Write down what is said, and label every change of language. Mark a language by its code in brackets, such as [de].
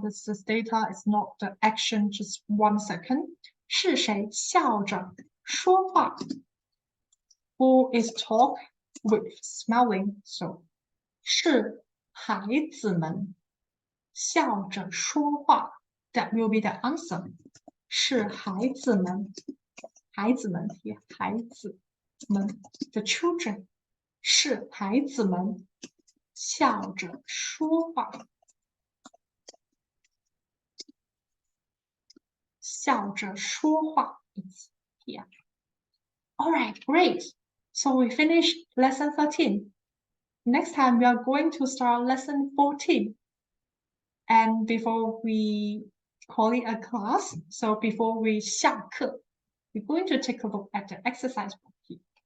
[en] This data is not the action, just 1 second. [zh] 是谁笑着说话 [en] Who is talk with smiling? So [zh] 是孩子们笑着说话 [en] That will be the answer. [zh] 是孩子们 yeah, 孩子们 [en] The children. [zh] 是孩子们笑着说话笑着说话 [en] It's here. Alright, great. So we finished lesson 13. Next time we are going to start lesson 14. And before we call it a class, so before we 下课, we're going to take a look at the exercise book here.